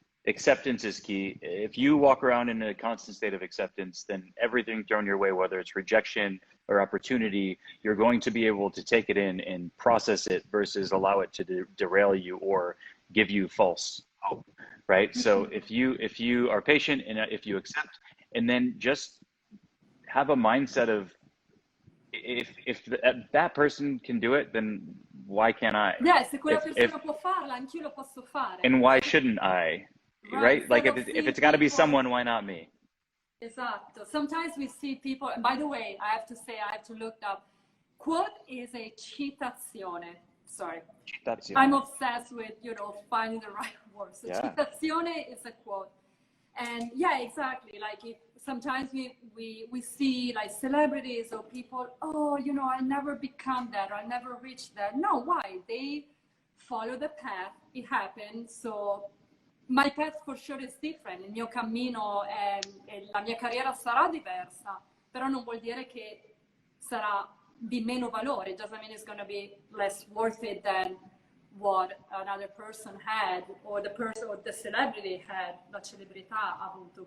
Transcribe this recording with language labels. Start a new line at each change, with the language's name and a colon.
English: Acceptance is key. If you walk around in a constant state of acceptance, then everything thrown your way, whether it's rejection or opportunity, you're going to be able to take it in and process it versus allow it to derail you or give you false hope, right? So if you are patient and if you accept, and then just have a mindset of, if that person can do it, then why can't I?
Italian: Yeah, se quella persona può farla, anch'io lo posso fare.
English: And why shouldn't I? Right? Like if it's got to be someone, why not me?
Italian: Esatto.
English: Sometimes we see people, and by the way, I have to say, I have to look up. Quote is a citazione. Sorry. Citazione. I'm obsessed with, finding the right word. So yeah. Citazione is a quote. And yeah, exactly. Like sometimes we see like celebrities or people, I'll never become that, or I'll never reach that. No, why? They follow the path. It happened. So my path for sure is different.
Italian: Il mio cammino e la mia carriera sarà diversa, però non vuol dire che sarà di meno valore.
English: It doesn't mean it's going to be less worth it than what another person had, or the celebrity had,
Italian: la celebrità ha avuto.